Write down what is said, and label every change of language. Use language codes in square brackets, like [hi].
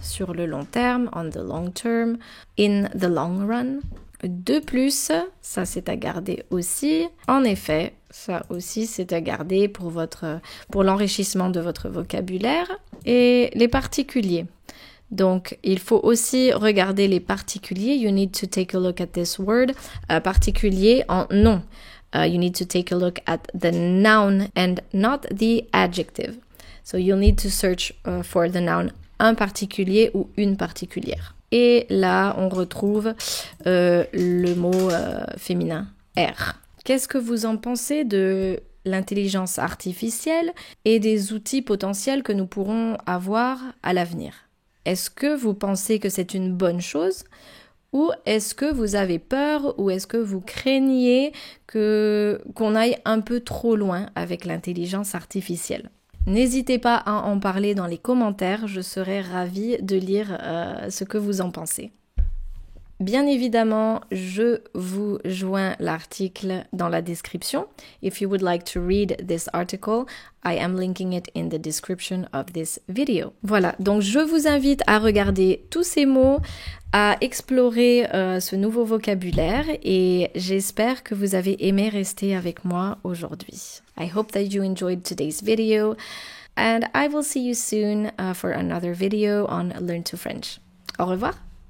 [fr] Sur le long terme, [en] on the long term, in the long run. [fr] De plus, ça c'est à garder aussi. En effet, ça aussi c'est à garder pour l'enrichissement de votre vocabulaire. Et les particuliers. Donc, il faut aussi regarder les particuliers. [en] You need to take a look at this word. [fr] Particulier en nom. [en] You need to take a look at the noun and not the adjective. So you'll need to search for the noun [fr] un particulier ou une particulière. [en] Et là, on retrouve le mot féminin R. [fr] Qu'est-ce que vous en pensez de l'intelligence artificielle et des outils potentiels que nous pourrons avoir à l'avenir? Est-ce que vous pensez que c'est une bonne chose? Ou est-ce que vous avez peur ou est-ce que vous craignez qu'on aille un peu trop loin avec l'intelligence artificielle? N'hésitez pas à en parler dans les commentaires, je serai ravie de lire ce que vous en pensez. Bien évidemment, je vous joins l'article dans la description. [en] If you would like to read this article, I am linking it in the description of this video. [fr] Voilà, donc je vous invite à regarder tous ces mots, à explorer ce nouveau vocabulaire et j'espère que vous avez aimé rester avec moi aujourd'hui. [en] I hope that you enjoyed today's video and I will see you soon for another video on Learn to French. [fr] Au revoir!